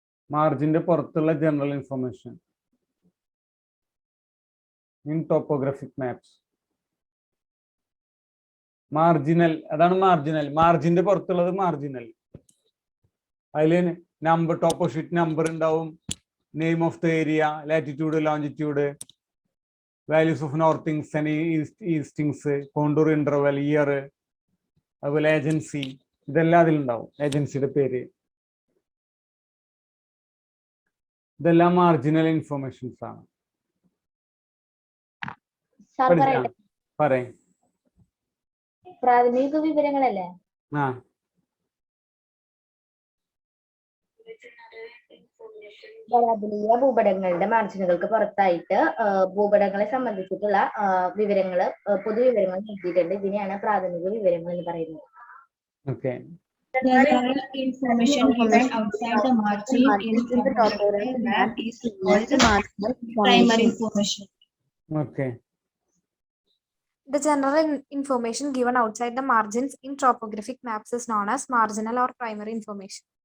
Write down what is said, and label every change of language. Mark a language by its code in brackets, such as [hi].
[en] Margin [ml] പുറത്തുള്ള [en] general information in topographic maps. [ml] Marginal, അതാണ് marginal. മാർജിന്റെ പുറത്തുള്ളത് marginal. അതിൽ നമ്പർ, ടോപ്പോഷീറ്റ് നമ്പർ ഉണ്ടാവും, name of the area, latitude, longitude, values of northings and eastings, contour interval, year, അതുപോലെ agency, ഇതെല്ലാം അതിലുണ്ടാവും. ഏജൻസിയുടെ പേര്, ഇതെല്ലാം മാർജിനൽ ഇൻഫോർമേഷൻസ് ആണ്. പറയും പ്രാഥമിക വിവരങ്ങളല്ലേ? ആ, ധരാതലീയ ഭൂപടങ്ങളുടെ മാർജിനുകൾക്ക് പുറത്തായിട്ട് ഭൂപടങ്ങളെ സംബന്ധിച്ചിട്ടുള്ള വിവരങ്ങൾ, പൊതുവിവരങ്ങൾ നൽകിയിട്ടുണ്ട്. ഇതിനെയാണ് പ്രാഥമിക വിവരങ്ങൾ എന്ന് പറയുന്നത്. [en] Okay. General information given outside the margin in the topographic map is called primary information. Okay. The general information given outside the margins in topographic maps is known as marginal or primary information.